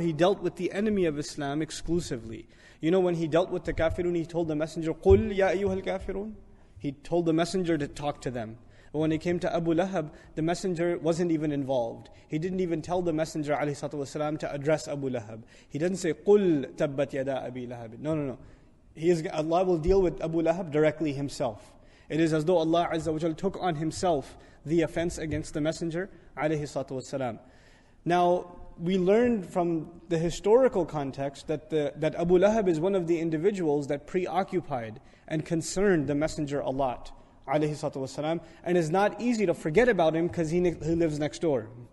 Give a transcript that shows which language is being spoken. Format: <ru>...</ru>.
<en>He dealt with the enemy of Islam exclusively. When he dealt with the kafirun, he told the messenger,</en> <ar>قُلْ يَا أَيُّهَا الْكَافِرُونَ.</ar> <en>He told the messenger to talk to them. But when it came to Abu Lahab, the messenger wasn't even involved. He didn't even tell the messenger ﷺ to address Abu Lahab. He doesn't say,</en> <ar>قُلْ تَبَّتْ يَدَا أَبِي لَهَبٍ.</ar> <en>No. Allah will deal with Abu Lahab directly himself. It is as though Allah Azza wa Jalla took on himself the offense against the messenger ﷺ. Now, we learned from the historical context that Abu Lahab is one of the individuals that preoccupied and concerned the messenger a lot, ﷺ, and it's not easy to forget about him because he lives next door.</en>